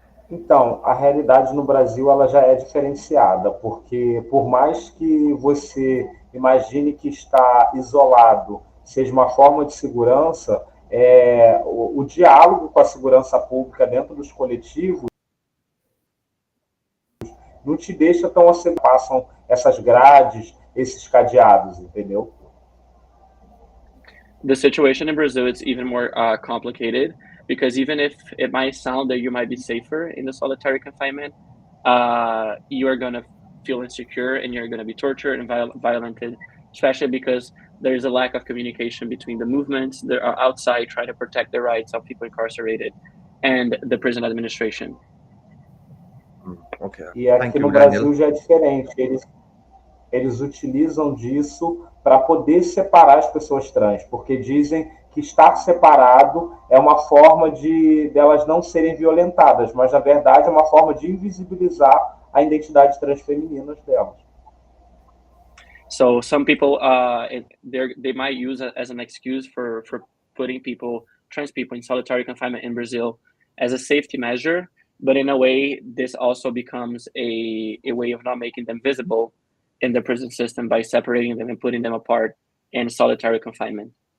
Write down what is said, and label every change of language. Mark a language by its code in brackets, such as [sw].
[pt] Então, a realidade no Brasil ela já é diferenciada, porque por mais que você imagine que está isolado seja uma forma de segurança, o diálogo com a segurança pública dentro dos coletivos não te deixa tão assim, passam essas grades, esses cadeados, entendeu? [en] The situation in Brazil is even more complicated because even if it might sound that you might be safer in the solitary confinement, you are going to feel insecure and you're going to be tortured and violented, especially because there is a lack of communication between the movements that are outside trying to protect the rights of people incarcerated and the prison administration. Okay. [pt] E aqui no Brasil já é diferente. Eles utilizam disso para poder separar as pessoas trans, porque dizem que estar separado é uma forma de delas não serem violentadas, mas na verdade é uma forma de invisibilizar a identidade transfeminina delas. [en] So some people they might use it as an excuse for putting trans people in solitary confinement in Brazil as a safety measure, but in a way this also becomes a way of not making them visible in the prison system by separating them and putting them apart in solitary confinement.